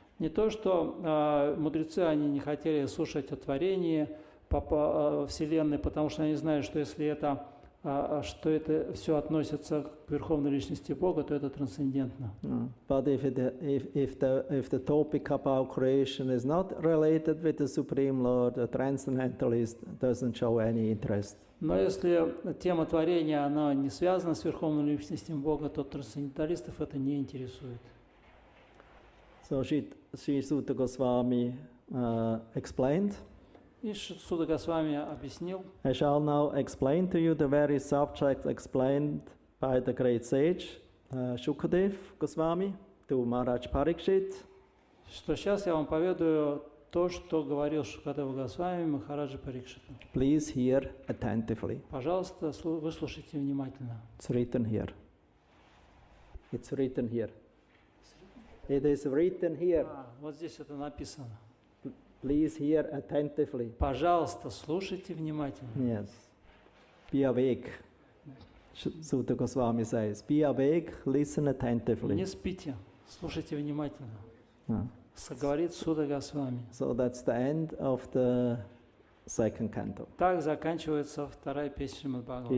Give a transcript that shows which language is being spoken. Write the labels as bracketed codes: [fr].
[ru] Не то, что мудрецы, они не хотели слушать о творении Вселенной, потому что они знают, что если это все относится к Верховной Личности Бога, то это трансцендентно. [en] But if the topic about creation is not related with the Supreme Lord, the transcendentalist doesn't show any interest. [ru] Но если тема творения, она не связана с Верховной Личностью Бога, то трансценденталистов это не интересует. [en] So Sri Sutta Goswami explained. [ru] И Суда Госвами объяснил. [en] I shall now explain to you the very subject explained by the great sage Shukadev Goswami to Maharaj Parikshit. [ru] Что сейчас я вам поведаю то, что говорил Шукадева Госвами Махараджа Парикшиту. [en] Please hear attentively. [ru] Пожалуйста, выслушайте внимательно. [en] It's written here. It's written here. It is written here. [ru] Вот здесь это написано. [en] Please hear attentively. [ru] Пожалуйста, слушайте внимательно. [en] Yes. Be awake. Sutta Goswami says, be awake, listen attentively. [ru] Не спите, слушайте внимательно. Говорит Суда Госвами. [en] So that's the end of the second canto. [ru] Так заканчивается вторая песня Шримад Бхагаватам.